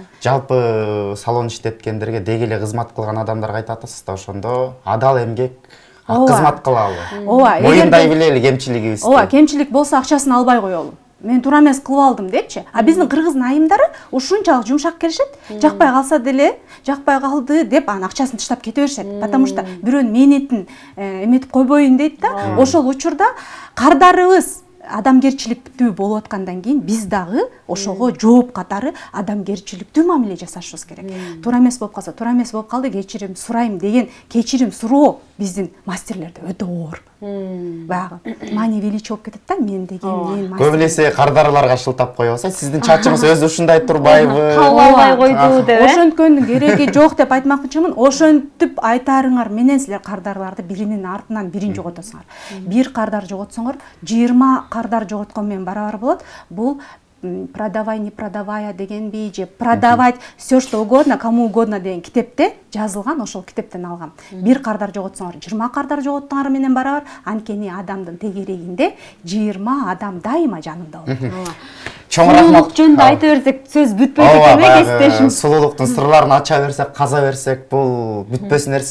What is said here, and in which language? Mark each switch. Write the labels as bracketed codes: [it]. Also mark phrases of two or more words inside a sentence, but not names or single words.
[ky] Жалпы салон иштеткендерге деги эле кызмат кылган адамдарга айтып атасыз да, ошондо адал эмгек, кызмат кылалы. Ооба, моюндай билели кемчилигибизди. Ооба, кемчилик болсо акчасын албай коелу. Мен туура эмес кылып алдым депчи. А биздин кыргыздын айымдары ушунчалык жумшак келишет. Жакпай калса деле, жакпай калды деп анын акчасын таштап кете беришет. [ru] Потому что [ky] бирөөнүн мээнетин эметип койбоюн дейт да. Ошол учурда кардарыбыз адамгерчиликтүү болуп аткандан кийин биз дагы ошого жооп катары адамгерчиликтүү мамиле жасашыбыз керек. Туура эмес болуп калса, туура эмес болуп калды, кечирим сурайм деген кечирим суроо биздин мастерлерде өтө оор. Баягы [ru] мани величие [ky] болуп кетет да, мен деген, мен мастер. Көп элесе кардарларга шылтап коюп атса, сиздин чачыңыз өзү ушундай турбайбы? Калбай койду деп. Ошонткөнүн кереги жок деп айтмакчымын. Ошентип айтарыңар менен силер кардарларды биринин артынан бирин жоготосуңар. Бир кардар жоготсоңор 20 кардар жоготкон менен барабар болот. Бул [ru] продавай, не продавая [ky] дегенби же [ru] продавать все что угодно, кому угодно [ky] деген китепте жазылган, ошол китептен алгам. Бир кардар жоготсоңор 20 кардар жоготтоңор менен барабар, анткени адамдын тегерегинде 20 адам дайыма жанында болот. Чоң рахмат. Жөнүндө айта берсек сөз бүтпөйт экен кесиптешим. Сулуулуктун сырларын ача берсек, каза берсек, бул бүтпөс нерсе.